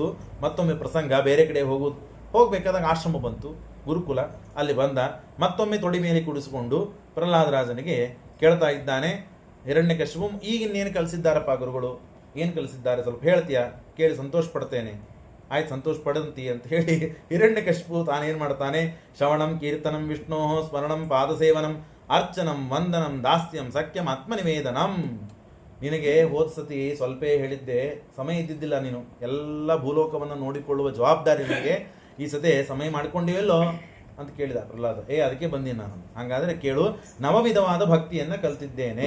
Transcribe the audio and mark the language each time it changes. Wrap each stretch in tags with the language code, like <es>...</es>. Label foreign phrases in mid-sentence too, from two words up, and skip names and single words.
<kn>ಮತ್ತೊಮ್ಮೆ ಪ್ರಸಂಗ, ಬೇರೆ ಕಡೆ ಹೋಗಬೇಕಾದಾಗ ಆಶ್ರಮ ಬಂತು, ಗುರುಕುಲ. ಅಲ್ಲಿ ಬಂದ, ಮತ್ತೊಮ್ಮೆ ತೊಡಿ ಮೇಲೆ ಕೂಡಿಸಿಕೊಂಡು ಪ್ರಹ್ಲಾದರಾಜನಿಗೆ ಕೇಳ್ತಾ ಇದ್ದಾನೆ. ಹಿರಣ್ಯಕಶಿಪು, ಈಗಿನ್ನೇನು ಕಲಿಸಿದ್ದಾರಪ್ಪ ಗುರುಗಳು, ಏನು ಕಲಿಸಿದ್ದಾರೆ ಸ್ವಲ್ಪ ಹೇಳ್ತೀಯಾ? ಕೇಳಿ ಸಂತೋಷ ಪಡ್ತೇನೆ. ಆಯ್ತು, ಸಂತೋಷ ಪಡಂತಿ ಅಂತ ಹೇಳಿ ಹಿರಣ್ಯಕಶಿಪು ತಾನೇನು ಮಾಡ್ತಾನೆ,</kn> <sa>ಶ್ರವಣಂ ಕೀರ್ತನಂ ವಿಷ್ಣೋ ಸ್ಮರಣಂ ಪಾದಸೇವನಂ ಅರ್ಚನಂ ವಂದನಂ ದಾಸ್ಯಂ ಸಖ್ಯಂ ಆತ್ಮನಿವೇದನಂ.</sa> <kn>ನಿನಗೆ ಹೋದ ಸತಿ ಸ್ವಲ್ಪ ಹೇಳಿದ್ದೆ, ಸಮಯ ಇದ್ದಿದ್ದಿಲ್ಲ, ನೀನು ಎಲ್ಲ ಭೂಲೋಕವನ್ನು ನೋಡಿಕೊಳ್ಳುವ ಜವಾಬ್ದಾರಿ ನಿನಗೆ. ಈ ಸತಿ ಸಮಯ ಮಾಡಿಕೊಂಡಿವೆಲ್ಲೋ ಅಂತ ಕೇಳಿದ ಪ್ರಹ್ಲಾದ. ಅದಕ್ಕೆ ಬಂದೀನಿ ನಾನು. ಹಾಗಾದರೆ ಕೇಳು, ನವವಿಧವಾದ ಭಕ್ತಿಯನ್ನು ಕಲ್ತಿದ್ದೇನೆ.</kn>